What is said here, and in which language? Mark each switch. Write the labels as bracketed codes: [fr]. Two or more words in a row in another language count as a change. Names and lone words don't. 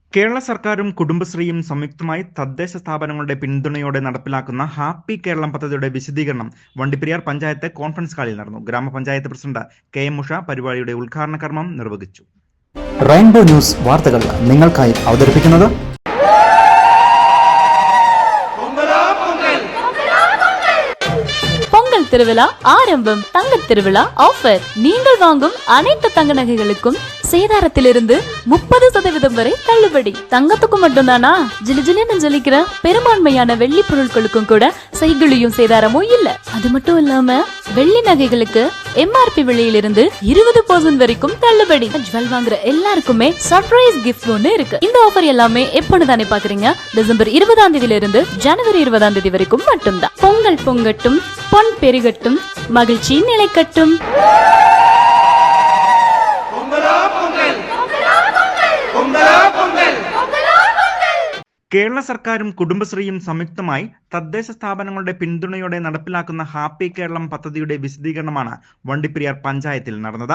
[ml] കേരള സർക്കാരും കുടുംബശ്രീയും സംയുക്തമായി തദ്ദേശ സ്ഥാപനങ്ങളുടെ പിന്തുണയോടെ നടപ്പിലാക്കുന്ന ഹാപ്പി കേരളം പദ്ധതിയുടെ വിശദീകരണം വണ്ടിപ്പെരിയാർ പഞ്ചായത്ത് കോൺഫറൻസ് ഹാളിൽ നടന്നു. ഗ്രാമപഞ്ചായത്ത് പ്രസിഡന്റ് KM ഉഷ പരിപാടിയുടെ ഉദ്ഘാടന കർമ്മം നിർവഹിച്ചു. റെയിൻബോ ന്യൂസ് വാർത്തകൾ നിങ്ങൾക്കായി അവതരിപ്പിക്കുന്നത് [ta] பொங்கல் திருவிழா ஆரம்பம். தங்க திருவிழா ஆஃபர். நீங்கள் வாங்கும் அனைத்து தங்க நகைகளுக்கும் சேதாரத்திலிருந்து 30% வரை தள்ளுபடி. தங்கத்துக்கு மட்டும்தானா? ஜிலிஜிலின்னு ஜொலிக்கிற பெரும்பான்மையான வெள்ளி பொருட்களுக்கும் கூட செய்குலியும் சேதாரமும் இல்ல. அது மட்டும் இல்லாம வெள்ளி நகைகளுக்கு MRP விலையிலிருந்து 20% வரைக்கும் தள்ளுபடி. ஜுவல் வாங்குற எல்லாருக்குமே [en] surprise gift [ta] ஒண்ணு இருக்கு. இந்த ஆஃபர் எல்லாமே எப்பன்னு தானே பாக்குறீங்க? டிசம்பர் 20ஆம் தேதியில இருந்து ஜனவரி 20ஆம் தேதி வரைக்கும் மட்டும்தான். பொங்கல் பொங்கட்டும், பொன் பெருகட்டும், மகிழ்ச்சி நிலைக்கட்டும். [ml] കേരള സർക്കാരും കുടുംബശ്രീയും സംയുക്തമായി തദ്ദേശ സ്ഥാപനങ്ങളുടെ പിന്തുണയോടെ നടപ്പിലാക്കുന്ന ഹാപ്പി കേരളം പദ്ധതിയുടെ വിശദീകരണമാണ് വണ്ടിപ്പെരിയാർ പഞ്ചായത്തിൽ നടന്നത്.